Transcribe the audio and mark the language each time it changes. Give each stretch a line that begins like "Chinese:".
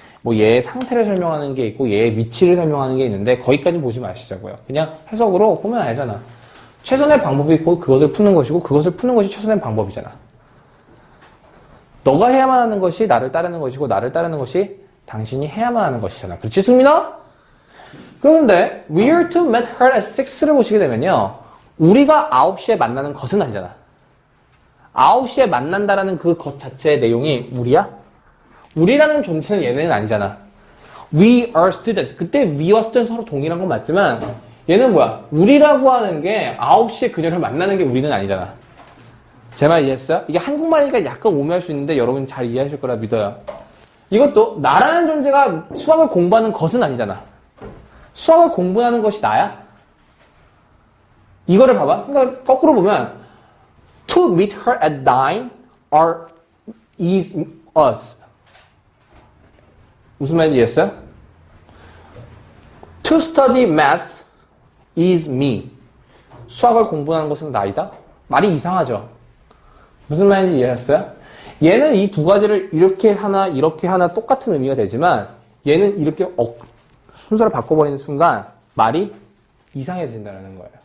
Korean: 뭐 얘의 상태를 설명하는 게 있고 얘의 위치를 설명하는 게 있는데 거기까지 보지 마시자고요. 그냥 해석으로 보면 알잖아. 최선의 방법이 있고 그것을 푸는 것이고 그것을 푸는 것이 최선의 방법이잖아. 너가 해야만 하는 것이 나를 따르는 것이고 나를 따르는 것이 당신이 해야만 하는 것이잖아. 그렇지, 승민아? 그런데
English: we are to meet her at 6를
Korean: 보시게 되면요. 우리가 9시에 만나는 것은 아니잖아. 9시에 만난다라는 그 것 자체의 내용이 우리야? 우리라는 존재는 얘네는 아니잖아.
English: We are students.
Korean: 그때 we와 student 서로 동일한 건 맞지만 얘는 뭐야? 우리라고 하는 게 9시에 그녀를 만나는 게 우리는 아니잖아. 제 말 이해했어요? 이게 한국말이니까 약간 오묘할 수 있는데 여러분 잘 이해하실 거라 믿어요. 이것도 나라는 존재가 수학을 공부하는 것은 아니잖아. 수학을 공부하는 것이 나야? 이거를 봐봐. 그러니까 거꾸로 보면
English: to meet her at 9 is us.
Korean: 무슨 말인지 이해했어요?
English: To study math is me.
Korean: 수학을 공부하는 것은 나이다? 말이 이상하죠? 무슨 말인지 이해했어요? 얘는 이 두 가지를 이렇게 하나 똑같은 의미가 되지만 얘는 이렇게 순서를 바꿔버리는 순간 말이 이상해진다는 거예요.